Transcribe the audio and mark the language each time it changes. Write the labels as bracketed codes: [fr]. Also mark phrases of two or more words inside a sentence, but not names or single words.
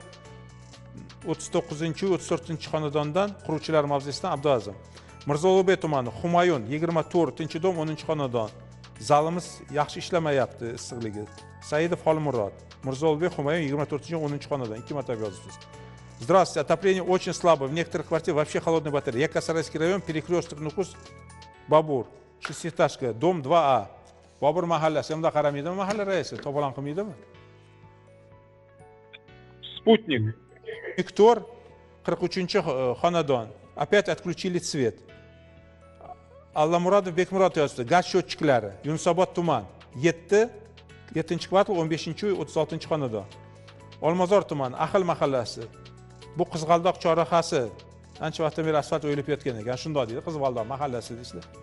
[uz] 39-uy, 34-xonadondan quruvchilar mavzesidan Abduazam. Mirzo Ulug'bek tumani, Humayun 24-dom, 10-xonadon. Zalimiz yaxshi ishlamayapti issiqligi. Saidov Xolmurod. Mirzo Ulug'bek, Humayun 24-dom, 10-xonadon. 2 marta yozibsiz. [ru] Здравствуйте, отопление очень слабо. В некоторых квартирах вообще холодная батарея. Якасарайский район, перекресток Nukus, Babur, 6-этажка, dom 2A. [uz] Bobur mahallasi. Hamda qaramaydimi mahalla raisi? To'polon qilmaydimi? Sputnik. Виктор, 43-xonadon. [ru] Опять отключили свет. [uz] Allamurodov Bekmurodov yozdi. Gaz счетчиклari. Yunusobod tuman. 7-kvartal, 15-uy, 36-xonadon. Olmazor tuman, Ahil mahallasi. Bu Qizg'aldoq chorrahasi. Ancha vaqtdan beri asfalt o'yilib yotgan ekan. Shunday deydi, Qizg'aldoq mahallasi deysizlar.